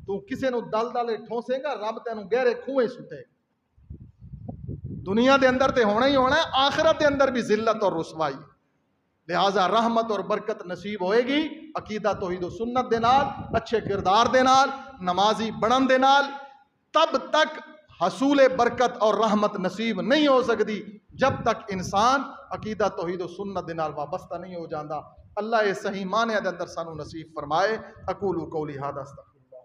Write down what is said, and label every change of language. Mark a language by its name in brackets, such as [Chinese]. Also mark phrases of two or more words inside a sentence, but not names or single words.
[Punjabi] تو کسی نو دل دل ٹھونسے گا رب تینوں گہرے کھوئے سٹے. دنیا دے اندر تے ہونا ہی ہونا ہے, آخرت دے اندر بھی ذلت اور رسوائی. لہٰذا رحمت اور برکت نصیب ہوئے گی عقیدہ توحید و سنت دے نال, اچھے کردار دے نال, نمازی بنن دے نال. تب تک حصول برکت اور رحمت نصیب نہیں ہو سکتی جب تک انسان عقیدہ توحید و سنت دے نال وابستہ نہیں ہو جاندہ. اللہ یہ صحیح معنی دے اندر سانو نصیب فرمائے. [Arabic] اقول قولی ھذا استغفر